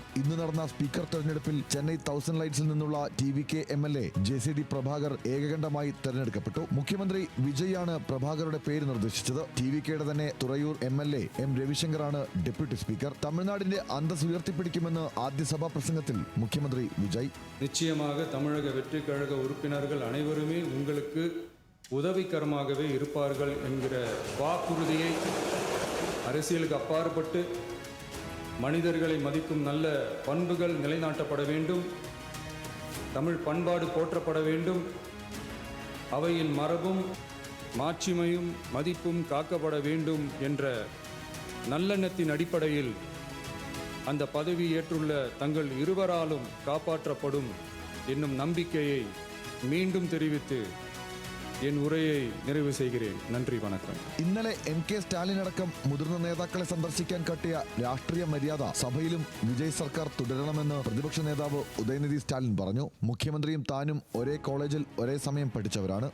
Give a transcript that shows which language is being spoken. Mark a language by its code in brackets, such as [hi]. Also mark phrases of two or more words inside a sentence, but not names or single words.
[ml] ഇന്ന് നടന്ന സ്പീക്കർ തെരഞ്ഞെടുപ്പിൽ ചെന്നൈ 1000 ലൈറ്റ്സിൽ നിന്നുള്ള ടി.വി.കെ എം.എൽ.എ ജെ.സി.ഡി പ്രഭാകർ ഏകകണ്ഠമായി തെരഞ്ഞെടുക്കപ്പെട്ടു. മുഖ്യമന്ത്രി വിജയാണ് പ്രഭാകറുടെ പേര് നിർദ്ദേശിച്ചത്. ടി.വി.കെയുടെ തന്നെ തുറയൂർ എം.എൽ.എ എം രവിശങ്കറാണ് ഡെപ്യൂട്ടി സ്പീക്കർ. തമിഴ്നാടിന്റെ അന്തസ് ഉയർത്തിപ്പിടിക്കുമെന്ന് ആദ്യ സഭാ പ്രസംഗത്തിൽ മുഖ്യമന്ത്രി വിജയ്. [ta] நிச்சயமாக தமிழக வெற்றி கழக உறுப்பினர்கள் அனைவருமே உங்களுக்கு உதவிகரமாகவே இருப்பார்கள் என்கிற வாக்குறுதியை அரசியலுக்கு அப்பாற்பட்டு மனிதர்களை மதிக்கும் நல்ல பண்புகள் நிலைநாட்டப்பட வேண்டும், தமிழ் பண்பாடு போற்றப்பட வேண்டும், அவையின் மரபும் மாட்சிமையும் மதிப்பும் காக்கப்பட வேண்டும் என்ற நல்லெண்ணத்தின் அடிப்படையில் அந்த பதவி ஏற்றுள்ள தங்கள் இருவராலும் காப்பாற்றப்படும் என்னும் நம்பிக்கையை மீண்டும் தெரிவித்து என் உரையை நிறைவு செய்கையும் நன்றி வணக்கம். [ml] ഇന്നലെ എം.കെ. സ്റ്റാലിൻ അടക്കം മുതിർന്ന നേതാക്കളെ സന്ദർശിക്കാൻ കാട്ടിയ രാഷ്ട്രീയ മര്യാദ സഭയിലും വിജയ് സർക്കാർ തുടരണമെന്ന് പ്രതിപക്ഷ നേതാവ് ഉദയനിധി സ്റ്റാലിൻ പറഞ്ഞു. മുഖ്യമന്ത്രിയും താനും ഒരേ കോളേജിൽ ഒരേ സമയം പഠിച്ചവരാണ്.